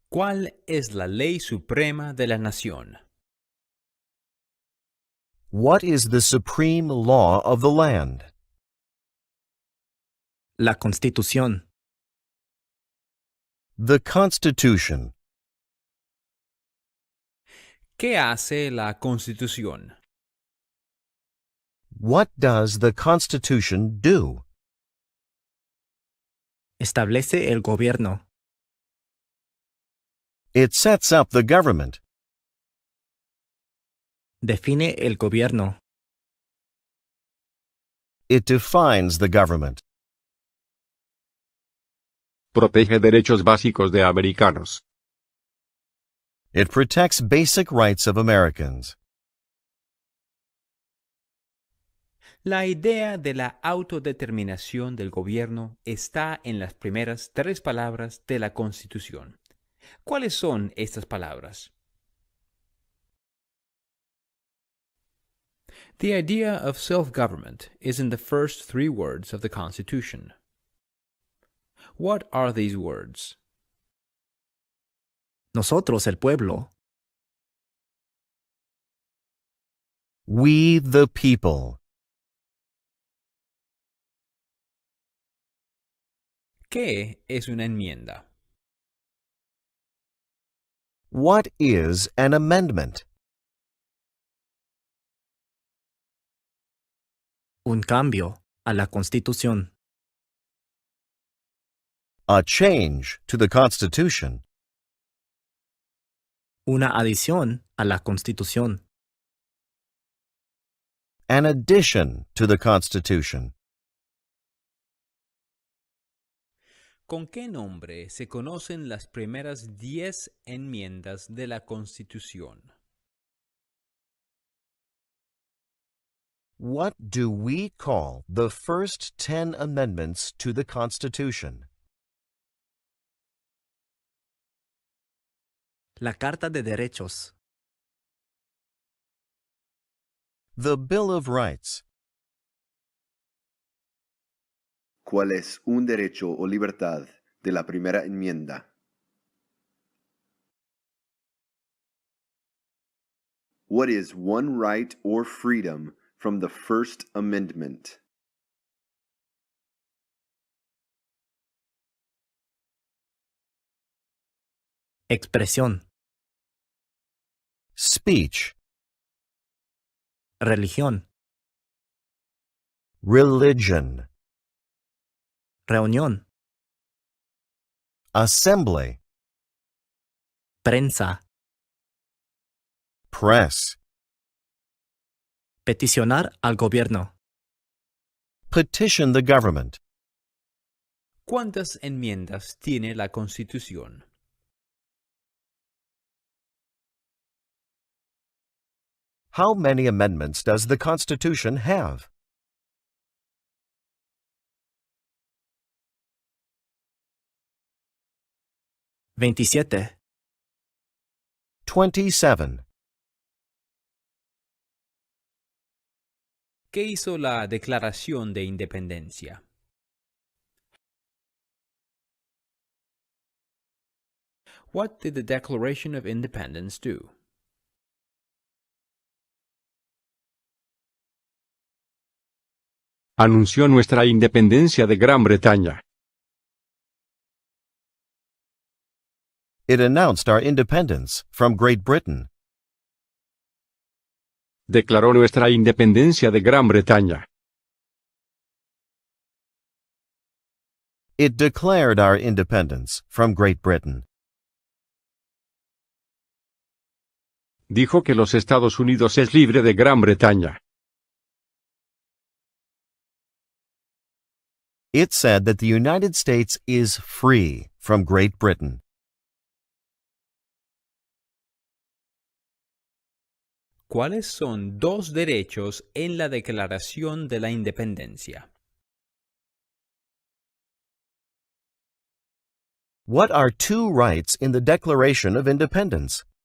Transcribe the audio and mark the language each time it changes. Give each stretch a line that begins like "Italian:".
Spanish: ¿Cuál es la ley suprema de la nación?
English: What is the supreme law of the land?
Spanish: La Constitución.
English: The Constitution.
Spanish: ¿Qué hace la Constitución?
English: What does the Constitution do?
Spanish: Establece el gobierno.
English: It sets up the government.
Spanish: Define el gobierno.
English: It defines the government.
Spanish: Protege derechos básicos de americanos.
English: It protects basic rights of Americans.
Spanish: La idea de la autodeterminación del gobierno está en las primeras 3 palabras de la Constitución. ¿Cuáles son estas palabras?
English: The idea of self-government is in the first 3 words of the Constitution. What are these words?
Spanish: Nosotros, el pueblo.
English: We the people.
Spanish: ¿Qué es una enmienda?
English: What is an amendment?
Spanish: Un cambio a la Constitución.
English: A change to the Constitution.
Spanish: Una adición a la Constitución.
English: An addition to the Constitution.
Spanish: ¿Con qué nombre se conocen las primeras 10 enmiendas de la Constitución?
English: What do we call the first 10 amendments to the Constitution?
Spanish: La Carta de Derechos.
English: The Bill of Rights.
Spanish: ¿Cuál es un derecho o libertad de la primera enmienda?
English: What is one right or freedom from the First Amendment?
Spanish: Expresión.
English: Speech.
Spanish: Religión.
English: Religion.
Spanish: Reunión.
English: Assembly.
Spanish: Prensa.
English: Press.
Spanish: Peticionar al gobierno.
English: Petition the government.
Spanish: ¿Cuántas enmiendas tiene la Constitución?
English: How many amendments does the Constitution have?
Spanish: Veintisiete.
English: 27.
Spanish: ¿Qué hizo la Declaración de Independencia?
English: What did the Declaration of Independence do?
Spanish: Anunció nuestra independencia de Gran Bretaña.
English: It announced our independence from Great Britain.
Spanish: Declaró nuestra independencia de Gran Bretaña.
English: It declared our independence from Great Britain.
Spanish: Dijo que los Estados Unidos es libre de Gran Bretaña.
English: It said that the United States is free from Great Britain.
Spanish: ¿Cuáles son 2 derechos en la Declaración de la Independencia?
English: What are 2 rights in the Declaration of Independence?